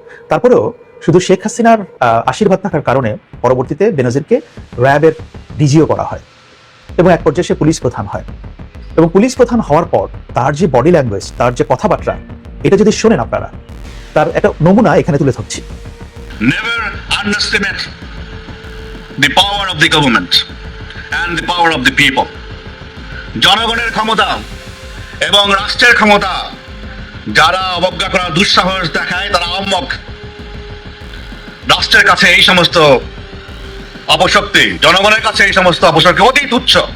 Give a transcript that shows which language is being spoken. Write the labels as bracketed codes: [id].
[bn] তারপরেও শুধু শেখ হাসিনার আশীর্বাদ থাকার কারণে পরবর্তীতে বেনজিরকে র্যাবের ডিজিও করা হয়, এবং এক পর্যায়ে সে পুলিশ প্রধান হয়। এবং পুলিশ প্রধান হওয়ার পর তার যে বডি ল্যাঙ্গুয়েজ, তার যে কথাবার্তা, এটা যদি শোনেন আপনারা, তার একটা নমুনা এখানে তুলে ধরছি। [en] Never underestimate the power of the government and the power of the people. [bn] জনগণের ক্ষমতা এবং রাষ্ট্রের ক্ষমতা যারা অবজ্ঞা করার দুঃসাহস দেখায়, তারা আহম্মক। রাষ্ট্রের কাছে এই সমস্ত অপশক্তি, জনগণের কাছে এই সমস্ত অপশক্তি অতি তুচ্ছ।